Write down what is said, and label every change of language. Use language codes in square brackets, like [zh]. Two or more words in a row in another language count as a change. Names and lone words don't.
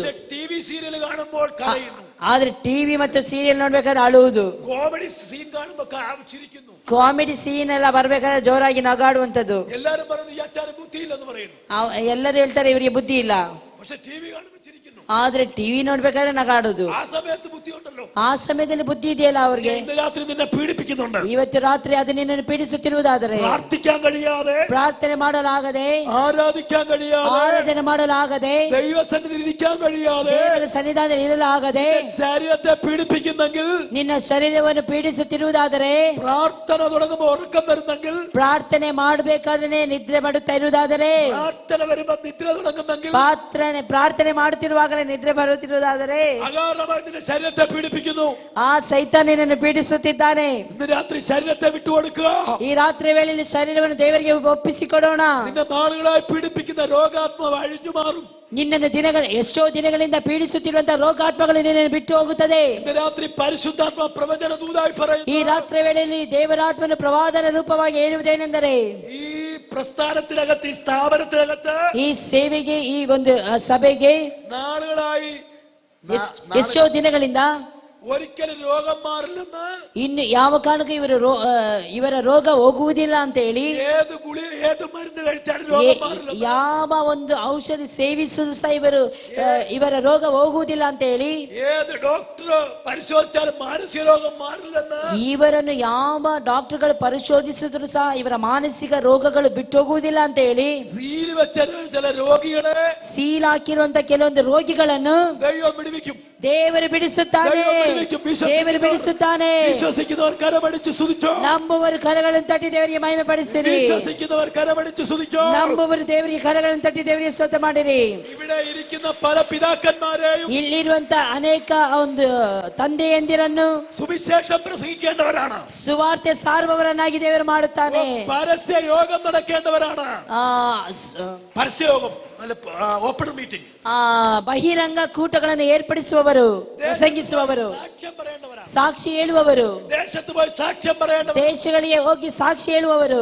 [ml] പക്ഷെ ಟಿವಿ സീരിയൽ കാണുമ്പോൾ കരയുന്നു. [kn] ಆದ್ರೆ ಟಿವಿ ಮತ್ತು ಸೀರಿಯಲ್ ನೋಡ್ಬೇಕಾದ್ರೆ ಅಳುವುದು. [ml] കോമഡി സീൻ കാണുമ്പോൾ ചിരിക്കുന്നു. [kn] ಕಾಮಿಡಿ ಸೀನ್ ಎಲ್ಲ ಬರ್ಬೇಕಾದ್ರೆ ಜೋರಾಗಿ ನಗಾಡುವಂತದ್ದು. [ml] എല്ലാരും പറയുന്നു ഈ അച്ചാറ് ബുദ്ധി ഇല്ലെന്ന് പറയുന്നു. [kn] ಎಲ್ಲರೂ ಹೇಳ್ತಾರೆ ಇವರಿಗೆ ಬುದ್ಧಿ ಇಲ್ಲ. [ml] പക്ഷെ ಟಿವಿ കാണുമ്പോൾ ചിരിക്കുന്നു. [kn] ಆದ್ರೆ ಟಿವಿ ನೋಡ್ಬೇಕಾದ್ರೆ ನಗಾಡುದು. [ml] ആ സമയത്ത് ബുദ്ധി ഉണ്ടല്ലോ. [kn] ಆ ಸಮಯದಲ್ಲಿ ಬುದ್ಧಿ ಇದೆಯಲ್ಲ ಅವ್ರಿಗೆ. [ml] ഇന്ന് രാത്രി നിന്നെ പീഡിപ്പിക്കുന്നുണ്ട്. [kn] ಇವತ್ತು ರಾತ್ರಿ ಅದು ನಿನ್ನನ್ನು ಪೀಡಿಸುತ್ತಿರುವುದಾದರೆ, [ml] പ്രാർത്ഥിക്കാൻ കഴിയാതെ, [kn] ಪ್ರಾರ್ಥನೆ ಮಾಡಲಾಗದೆ, [ml] ആരാധിക്കാൻ കഴിയാതെ, [kn] ಆರಾಧನೆ ಮಾಡಲಾಗದೆ, [ml] ദൈവസന്നിധിയിൽ ഇരിക്കാൻ കഴിയാതെ, [kn] ದೇವರ ಸನ್ನಿಧಾನದಲ್ಲಿ ಇರಲಾಗದೆ, [ml] ശരീരത്തെ പീഡിപ്പിക്കുന്നെങ്കിൽ, [kn] ನಿನ್ನ ಶರೀರವನ್ನು ಪೀಡಿಸುತ್ತಿರುವುದಾದರೆ, [ml] പ്രാർത്ഥന തുടങ്ങുമ്പോൾ ഉറക്കം വരുന്നെങ്കിൽ, [kn] ಪ್ರಾರ್ಥನೆ ಮಾಡಬೇಕಾದ್ರೆ ನಿದ್ರೆ ಮಾಡುತ್ತಾ ಇರುವುದಾದರೆ, [ml] പ്രാർത്ഥന വരുമ്പോൾ നിദ്ര തുടങ്ങുന്നെങ്കിൽ, [kn] ಪ್ರಾರ್ಥನೆ ಮಾಡುತ್ತಿರುವಾಗಲೇ ನಿದ್ರೆ ಬರುತ್ತಿರುವುದಾದರೆ, [ml] അകാരണമായി നിന്റെ ശരീരത്തെ പീഡിപ്പിക്കുന്നു. [kn] ಆ ಸೈತಾನ ನಿನ್ನನ್ನು ಪೀಡಿಸುತ್ತಿದ್ದಾನೆ. [ml] ഇന്ന് രാത്രി ശരീരത്തെ വിട്ടുകൊടുക്കുക. [kn] ಈ ರಾತ್ರಿ ವೇಳೆಯಲ್ಲಿ ಶರೀರವನ್ನು ದೇವರಿಗೆ ಒಪ್ಪಿಸಿಕೊಡೋಣ. [ml] നിന്നെ നാളുകളായി പീഡിപ്പിക്കുന്ന രോഗാത്മാവ് അഴിഞ്ഞു മാറും. [kn] ನಿನ್ನನ್ನು ಎಷ್ಟೋ ದಿನಗಳಿಂದ ಪೀಡಿಸುತ್ತಿರುವಂತಹ ರೋಗಾತ್ಮಗಳು ನಿನ್ನನ್ನು ಬಿಟ್ಟು ಹೋಗುತ್ತದೆ. [ml] ഇന്ന് രാത്രി പരിശുദ്ധാത്മ പ്രവചന ദൂതായി പറയുന്നു. [kn] ಈ ರಾತ್ರಿ ವೇಳೆಯಲ್ಲಿ ದೇವರಾತ್ಮನ ಪ್ರವಾದನ ರೂಪವಾಗಿ ಹೇಳುವುದೇನೆಂದರೆ, [ml] ഈ പ്രസ്ഥാനത്തിനകത്ത്, ഈ സ്ഥാപനത്തിനകത്ത്, [kn] ಈ ಸೇವೆಗೆ, ಈ ಒಂದು ಸಭೆಗೆ [ml] നാളുകളായി [kn] ಎಷ್ಟೋ ದಿನಗಳಿಂದ [ml] ഒരിക്കലും രോഗം മാറില്ലെന്ന്, [kn] ಇನ್ನು ಯಾವ ಕಾರಣಕ್ಕೂ ಇವರ ರೋಗ ಹೋಗುವುದಿಲ್ಲ ಅಂತ ಹೇಳಿ, [ml] ഏത് ഗുളിക ഏത് മരുന്ന് കഴിച്ചാലും രോഗം മാറില്ല, [kn] ಯಾವ ಒಂದು ಔಷಧಿ ಸೇವಿಸುವುದು ಸಹ ಇವರ ರೋಗ ಹೋಗುವುದಿಲ್ಲ ಅಂತ ಹೇಳಿ, [ml] ഏത് ഡോക്ടർ പരിശോധിച്ചാലും മാനസിക രോഗം മാറില്ലെന്ന്, [kn] ಇವರನ್ನು ಯಾವ ಡಾಕ್ಟರ್ಗಳು ಪರಿಶೋಧಿಸಿದ್ರು ಸಹ ಇವರ ಮಾನಸಿಕ ರೋಗಗಳು ಬಿಟ್ಟು ಹೋಗುವುದಿಲ್ಲ ಅಂತ ಹೇಳಿ, [ml] സീൽ വെച്ച ചില രോഗികളെ [kn] ಸೀಲ್ ಹಾಕಿರುವಂತ ಕೆಲವೊಂದು ರೋಗಿಗಳನ್ನು [ml] ദൈവം വിടുവിക്കും. [kn] ದೇವರು ಬಿಡಿಸುತ್ತಾನೆ. ದೇವರು ಬಿಡಿಸುತ್ತಾನೆ. [ml] വിശ്വസിക്കുന്നവർ കരമടിച്ച് സ്തുതിച്ചോ. [kn] ನಂಬುವರು ಕರಗಳನ್ನು ತಟ್ಟಿ ದೇವರಿಗೆ ಮಹಿಮೆ ಪಡಿಸಿರಿ. [ml] വിശ്വസിക്കുന്നവർ കരമടിച്ച് സ്തുതിച്ചോ. [kn] ನಂಬುವರು ದೇವರಿಗೆ ಕರಗಳನ್ನು ತಟ್ಟಿ ದೇವರಿಗೆ ಸ್ತೋತ್ರ ಮಾಡಿರಿ. [ml] ഇവിടെ ഇരിക്കുന്ന പല പിതാക്കന്മാരെയും, [kn] ಇಲ್ಲಿರುವಂತ ಅನೇಕ ಒಂದು ತಂದೆಯಂದಿರನ್ನು [ml] സുവിശേഷം പ്രസംഗിക്കേണ്ടവരാണ്. [kn] ಸುವಾರ್ತೆ ಸಾರುವವರನ್ನಾಗಿ ದೇವರು ಮಾಡುತ್ತಾನೆ. [ml] പരസ്യ യോഗം നടക്കേണ്ടവരാണ്. പരസ്യയോഗം അല്ല, [en] open meeting, [kn] ಬಹಿರಂಗ ಕೂಟಗಳನ್ನು ಏರ್ಪಡಿಸುವವರು, ಪ್ರಸಂಗಿಸುವವರು, [ml] സാക്ഷ്യം പറയേണ്ടവരാണ്. [kn] ಸಾಕ್ಷಿ ಹೇಳುವವರು, [ml] ദേശത്ത് പോയി സാക്ഷ്യം പറയേണ്ടവർ. [kn] ದೇಶಗಳಿಗೆ ಹೋಗಿ ಸಾಕ್ಷಿ ಹೇಳುವವರು.